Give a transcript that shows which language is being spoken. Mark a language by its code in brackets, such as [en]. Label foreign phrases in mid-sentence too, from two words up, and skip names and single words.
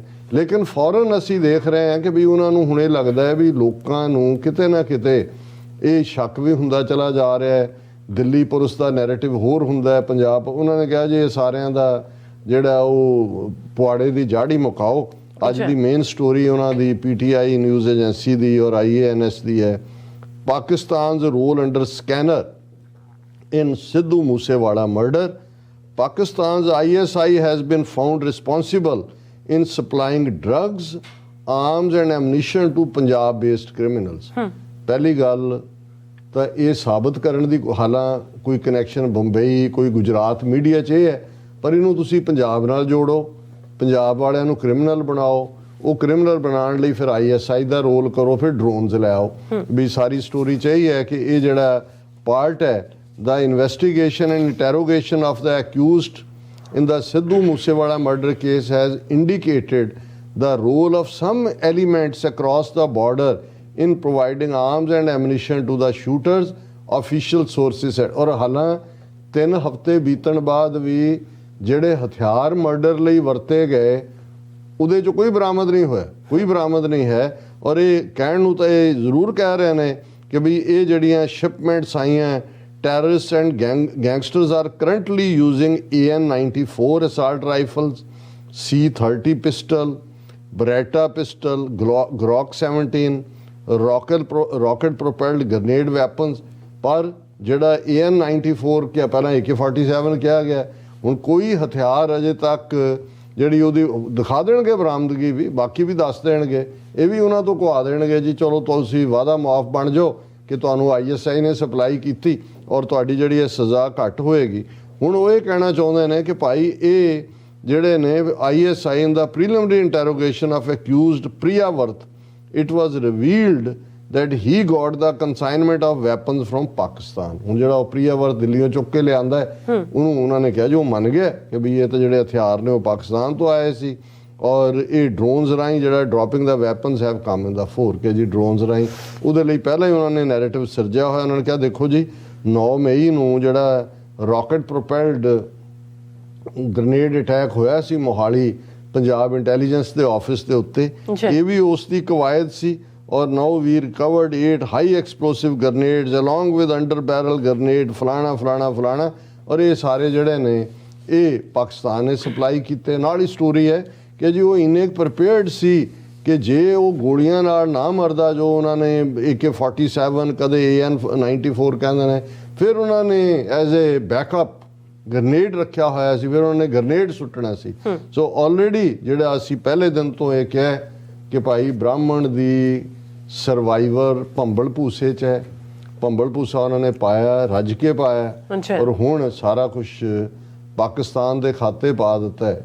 [pa] ਲੇਕਿਨ ਫੌਰਨ ਅਸੀਂ ਦੇਖ ਰਹੇ ਹਾਂ ਕਿ ਵੀ ਉਹਨਾਂ ਨੂੰ ਹੁਣੇ ਲੱਗਦਾ ਹੈ ਵੀ ਲੋਕਾਂ ਨੂੰ ਕਿਤੇ ਨਾ ਕਿਤੇ ਇਹ ਸ਼ੱਕ ਵੀ ਹੁੰਦਾ ਚਲਾ ਜਾ ਰਿਹਾ ਹੈ। ਦਿੱਲੀ ਪੁਲਿਸ ਦਾ ਨੈਰੇਟਿਵ ਹੋਰ ਹੁੰਦਾ ਹੈ, ਪੰਜਾਬ ਉਹਨਾਂ ਨੇ ਕਿਹਾ ਜੀ ਇਹ ਸਾਰਿਆਂ ਦਾ ਜਿਹੜਾ ਉਹ ਪੁਆੜੇ ਦੀ ਜੜ ਹੀ ਮੁਕਾਓ। ਅੱਜ ਦੀ [en] main story [pa] ਉਹਨਾਂ ਦੀ PTI ਨਿਊਜ਼ ਏਜੰਸੀ ਦੀ ਔਰ IANS ਦੀ ਹੈ, [en] ਪਾਕਿਸਤਾਨ's role under scanner in Sidhu Moosewala murder. Pakistan's ISI has been found responsible in supplying drugs, arms and ammunition to Punjab-based criminals. [pa] ਪਹਿਲੀ ਗੱਲ ਤਾਂ ਇਹ ਸਾਬਤ ਕਰਨ ਦੀ ਹਾਲਾਂ ਕੋਈ ਕਨੈਕਸ਼ਨ ਬੰਬਈ ਕੋਈ ਗੁਜਰਾਤ ਮੀਡੀਆ 'ਚ ਇਹ ਹੈ, ਪਰ ਇਹਨੂੰ ਤੁਸੀਂ ਪੰਜਾਬ ਨਾਲ ਜੋੜੋ, ਪੰਜਾਬ ਵਾਲਿਆਂ ਨੂੰ ਕ੍ਰਿਮੀਨਲ ਬਣਾਓ, ਉਹ ਕ੍ਰਿਮੀਨਲ ਬਣਾਉਣ ਲਈ ਫਿਰ ISI ਦਾ ਰੋਲ ਕਰੋ, ਫਿਰ ਡਰੋਨਸ ਲੈ ਆਓ। ਵੀ ਸਾਰੀ ਸਟੋਰੀ 'ਚ ਇਹੀ ਹੈ ਕਿ ਇਹ ਜਿਹੜਾ ਪਾਰਟ ਹੈ [en] the investigation and interrogation of the accused in the Sidhu Moosewala murder case has indicated the role of some elements across the border in providing arms and ammunition to the shooters, official sources said। [pa] ਔਰ ਹਾਲਾਂ 3 ਹਫ਼ਤੇ ਬੀਤਣ ਬਾਅਦ ਵੀ ਜਿਹੜੇ ਹਥਿਆਰ ਮਰਡਰ ਲਈ ਵਰਤੇ ਗਏ ਉਹਦੇ 'ਚ ਕੋਈ ਬਰਾਮਦ ਨਹੀਂ ਹੋਇਆ, ਕੋਈ ਬਰਾਮਦ ਨਹੀਂ ਹੈ। ਔਰ ਇਹ ਕਹਿਣ ਨੂੰ ਤਾਂ ਇਹ ਜ਼ਰੂਰ ਕਹਿ ਰਹੇ ਨੇ ਕਿ ਵੀ ਇਹ ਜਿਹੜੀਆਂ ਸ਼ਿਪਮੈਂਟਸ ਆਈਆਂ [en] terrorists and gangsters are currently using AN-94 assault rifles, C-30 pistol, Beretta pistol, Glock 17, rocket propelled grenade weapons। [pa] ਪਰ ਜਿਹੜਾ AN-94 ਕਿਹਾ, ਪਹਿਲਾਂ AK-47 ਕਿਹਾ ਗਿਆ, ਹੁਣ ਕੋਈ ਹਥਿਆਰ ਅਜੇ ਤੱਕ ਜਿਹੜੀ ਉਹਦੀ ਦਿਖਾ ਦੇਣਗੇ ਬਰਾਮਦਗੀ ਵੀ, ਬਾਕੀ ਵੀ ਦੱਸ ਦੇਣਗੇ, ਇਹ ਵੀ ਉਹਨਾਂ ਤੋਂ ਕਹਾ ਦੇਣਗੇ ਜੀ ਚਲੋ ਤੁਸੀਂ ਵਾਅਦਾ ਮੁਆਫ ਬਣ ਜਾਓ ਕਿ ਤੁਹਾਨੂੰ ISI ਨੇ ਸਪਲਾਈ ਕੀਤੀ ਔਰ ਤੁਹਾਡੀ ਜਿਹੜੀ ਇਹ ਸਜ਼ਾ ਘੱਟ ਹੋਏਗੀ। ਹੁਣ ਉਹ ਇਹ ਕਹਿਣਾ ਚਾਹੁੰਦੇ ਨੇ ਕਿ ਭਾਈ ਇਹ ਜਿਹੜੇ ਨੇ [en] ISI in the preliminary interrogation of accused Priya Worth, it was revealed that he got the consignment of weapons from Pakistan। [pa] ਹੁਣ ਜਿਹੜਾ ਉਹ ਪ੍ਰਿਆ ਵਰਤ ਦਿੱਲੀੋਂ ਚੁੱਕ ਕੇ ਲਿਆਂਦਾ ਉਹਨੂੰ ਉਹਨਾਂ ਨੇ ਕਿਹਾ ਜੋ ਮੰਨ ਗਿਆ ਕਿ ਵੀ ਇਹ ਤਾਂ ਜਿਹੜੇ ਹਥਿਆਰ ਨੇ ਉਹ ਪਾਕਿਸਤਾਨ ਤੋਂ ਆਏ ਸੀ ਔਰ ਇਹ ਡਰੋਨਸ ਰਾਹੀਂ ਜਿਹੜਾ ਡ੍ਰੌਪਿੰਗ ਦਾ [en] weapons have come in the [pa] 4 kg ਡਰੋਨਸ ਰਾਹੀਂ। ਉਹਦੇ ਲਈ ਪਹਿਲਾਂ ਹੀ ਉਹਨਾਂ ਨੇ ਨੈਰੇਟਿਵ ਸਿਰਜਿਆ ਹੋਇਆ। ਉਹਨਾਂ ਨੇ ਕਿਹਾ ਦੇਖੋ ਜੀ 9 ਮਈ ਨੂੰ ਜਿਹੜਾ [en] rocket propelled grenade attack [pa] ਹੋਇਆ ਸੀ ਮੋਹਾਲੀ ਪੰਜਾਬ ਇੰਟੈਲੀਜੈਂਸ ਦੇ ਆਫਿਸ ਦੇ ਉੱਤੇ, ਇਹ ਵੀ ਉਸ ਦੀ ਕਵਾਇਦ ਸੀ। [en] और now we recovered 8 high explosive grenades along with under barrel grenade [hi] फलाना फलाना फलाना। [pa] ਔਰ ਇਹ ਸਾਰੇ ਜਿਹੜੇ ਨੇ ਇਹ ਪਾਕਿਸਤਾਨ ਨੇ ਸਪਲਾਈ ਕੀਤੇ। ਨਾਲ ਹੀ ਸਟੋਰੀ ਹੈ ਕਿ ਜੀ ਉਹ ਇੰਨੇ ਪ੍ਰਿਪੇਅਰਡ ਸੀ ਕਿ ਜੇ ਉਹ ਗੋਲੀਆਂ ਨਾਲ ਨਾ ਮਰਦਾ ਜੋ ਉਨ੍ਹਾਂ ਨੇ AK-47 ਕਦੇ AN-94 ਕਹਿੰਦੇ ਹੈਂ, ਫਿਰ ਉਨ੍ਹਾਂ ਨੇ [en] as a backup [pa] ਗਰਨੇਡ ਰੱਖਿਆ ਹੋਇਆ ਸੀ, ਫਿਰ ਉਹਨਾਂ ਨੇ ਗਰਨੇਡ ਸੁੱਟਣਾ ਸੀ। [en] so already [pa] ਜਿਹੜਾ ਅਸੀਂ ਪਹਿਲੇ ਦਿਨ ਤੋਂ ਇਹ ਕਿਹਾ ਕਿ ਭਾਈ ਬ੍ਰਾਹਮਣ ਦੀ ਸਰਵਾਈਵਰ ਭੰਬਲ ਭੂਸੇ 'ਚ ਹੈ, ਭੰਬਲ ਭੂਸਾ ਉਹਨਾਂ ਨੇ ਪਾਇਆ, ਰੱਜ ਕੇ ਪਾਇਆ ਔਰ ਹੁਣ ਸਾਰਾ ਕੁਝ ਪਾਕਿਸਤਾਨ ਦੇ ਖਾਤੇ ਪਾ ਦਿੱਤਾ ਹੈ।